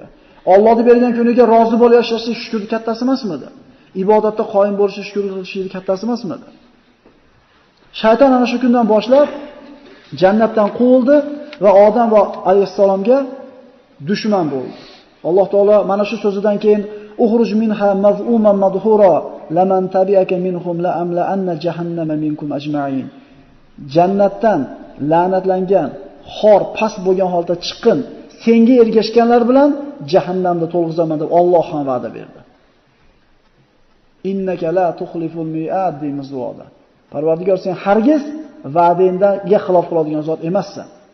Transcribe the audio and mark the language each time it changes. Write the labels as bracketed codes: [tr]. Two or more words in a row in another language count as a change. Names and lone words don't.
[uz] Allohning bergan kuniga rozi bo'lib yashashlik shukr kattasi emasmidi? Ibodatda qoyim bo'lish shukr qilishlik kattasi emasmidi? Shayton ana shu kundan boshlab jannatdan quvildi va Odam va alayhissalomga dushman bo'ldi. Alloh taolo mana shu so'zidan keyin [ar] اخرج منها مذءوما مدحورا لمن تبعك منهم لأملأن جهنم منكم أجمعين. [uz] Jannatdan la'natlangan, xor, past bo'lgan holda chiqqin. Senga ergashganlar bilan jahannamda to'lg'izaman deb Alloh ham va'da berdi. [ar] إنك لا تخلف الميعاد [uz] deymiz duoda. Parvardigor sen hargiz va'dangga xilof qiladigan zot emassan.